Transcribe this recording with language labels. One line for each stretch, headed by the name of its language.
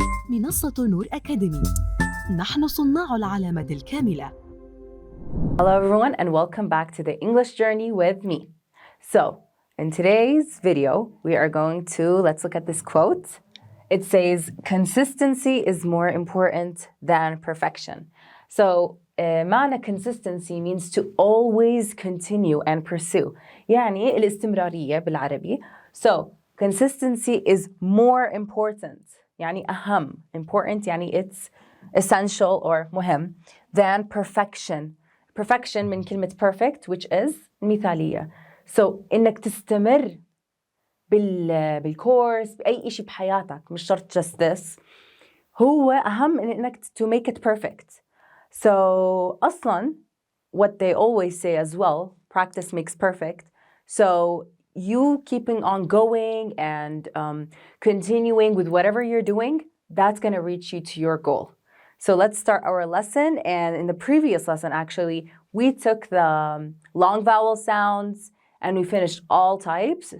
Arabic: منصة نور أكاديمي، نحن صناع العلامة الكاملة.
English: Hello everyone and welcome back to the English journey with me. So, in today's video, we are going to, let's look at this quote. It says, consistency is more important than perfection. So,
Arabic: معنى
English: consistency means to always continue and pursue.
Arabic: يعني الاستمرارية بالعربي.
English: So, consistency is more important.
Arabic: يعني أهم.
English: Important
Arabic: يعني
English: it's essential or
Arabic: مهم
English: than perfection. Perfection
Arabic: من كلمة
English: perfect which is
Arabic: مثالية.
English: So,
Arabic: إنك تستمر بالكورس بأي إشي بحياتك مش شرط
English: just this
Arabic: هو أهم من إنك
English: to make it perfect. So
Arabic: أصلاً
English: what they always say as well, practice makes perfect. So you keeping on going and continuing with whatever you're doing, that's going to reach you to your goal. So let's start our lesson. And in the previous lesson, actually, we took the long vowel sounds and we finished all types.